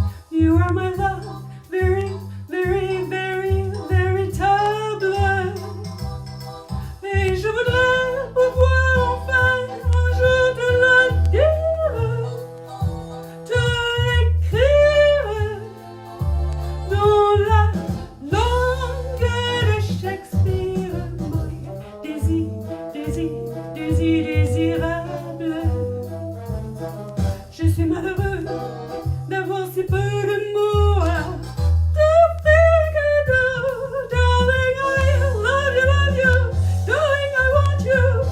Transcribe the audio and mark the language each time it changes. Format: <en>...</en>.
<en>You are my love, very, very, very, véritable.</en> <fr>Et je voudrais pouvoir enfin un jour te le dire, te l'écrire dans la langue de Shakespeare.</fr> <en>My désirable.</en> <fr>Je suis malheureux d'avoir si peu de mots à te faire cadeau.</fr> <en>Darling, I love you, darling, I want you.</en>